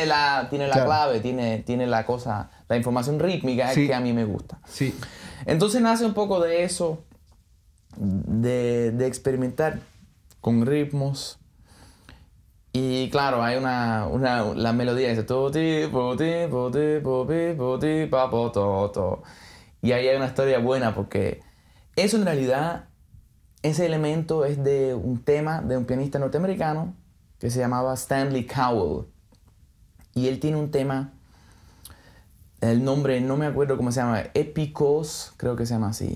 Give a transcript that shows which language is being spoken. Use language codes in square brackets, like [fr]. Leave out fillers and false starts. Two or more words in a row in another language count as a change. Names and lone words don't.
[es] Tiene la clave, tiene la cosa, la información rítmica Sí. que a mí me gusta. Sí. Entonces nace un poco de eso, de experimentar con ritmos. Y claro, hay la melodía dice toti, poti, poti, popi, poti, pa, po, to, to. Y ahí hay una historia buena porque eso en realidad, ese elemento es de un tema de un pianista norteamericano que se llamaba Stanley Cowell. Y él tiene un tema, el nombre no me acuerdo cómo se llama, Épicos, creo que se llama así.